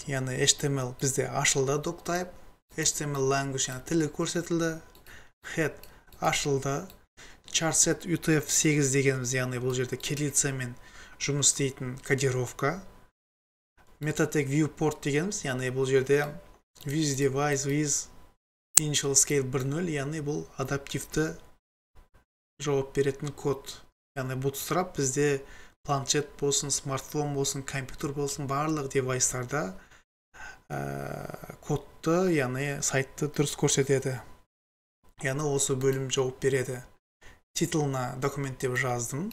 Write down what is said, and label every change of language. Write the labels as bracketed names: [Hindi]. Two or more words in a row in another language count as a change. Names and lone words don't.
[Kazakh] Яғни HTML бізде ашылды, doctype, [English] HTML language, [Kazakh] яғни тілі көрсетілді, head ашылды, [English] charset UTF-8 [Kazakh] дегеніміз, яғни бұл жерде кириллицамен жұмыс істейтін кодировка, [English] meta-tag viewport [Kazakh] дегеніміз, яғни бұл жерде [English] with device with initial scale 1.0, [Kazakh] яғни бұл адаптивті жауап беретін код. Яғни Bootstrap бізде планшет болсын, смартфон болсын, компьютер болсын, барлық девайстарда кодты, яғни сайтты дұрыс көрсетеді. Яғни осы бөлім жауап береді. Титулына документ деп жаздым.